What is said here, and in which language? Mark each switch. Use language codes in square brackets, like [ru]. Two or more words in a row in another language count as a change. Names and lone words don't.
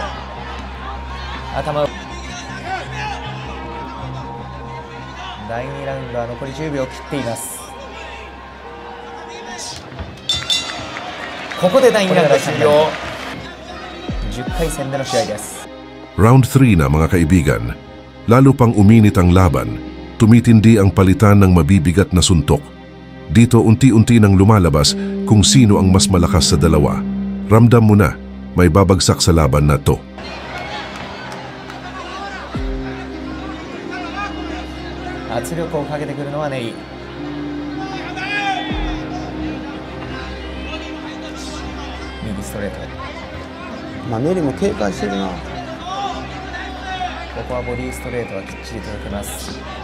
[ja] 頭を。第2ラウンドは残り10秒切っています。ここで第2ラウンド終了。10回戦での試合です。 [tl] Round 3 na mga kaibigan. Lalo pang uminit ang laban, tumitindi ang palitan ng mabibigat na suntok. Dito unti-unti nang lumalabas kung sino ang mas malakas sa dalawa. Ramdam mo na, may babagsak sa laban na to. [ja] 圧力をかけてくるのはネリ。右ストレート。まあネリも警戒してるな。ここはボディストレートはきっちりと受けます。